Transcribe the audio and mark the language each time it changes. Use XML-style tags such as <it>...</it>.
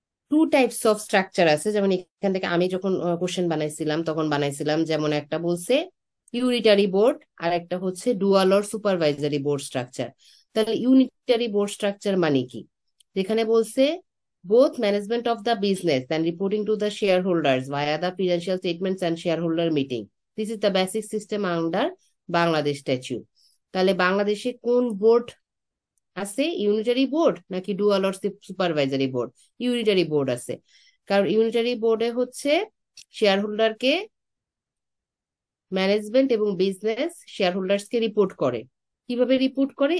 <bn>Two types of structure আছে, যেমন এখান থেকে আমি যখন কোশ্চেন বানাইছিলাম তখন বানাইছিলাম, যেমন একটা বলছে ইউনিটারি বোর্ড, আর একটা হচ্ছে dual or supervisory board structure. তাহলে ইউনিটারি বোর্ড স্ট্রাকচার মানে কি? যেখানে বলছে</bn> <en>both management of the business and reporting to the shareholders via the financial statements and shareholder meeting. This is the basic system under Bangladesh statute.</en> <bn>তাহলে বাংলাদেশে কোন board আছে, unitary board নাকি dual or supervisory board? Unitary board আছে, কারণ unitary বোর্ডে হচ্ছে share হোল্ডারকে management এবং বিজনেস শেয়ার হোল্ডার্সকে রিপোর্ট করে। কিভাবে রিপোর্ট করে?</bn>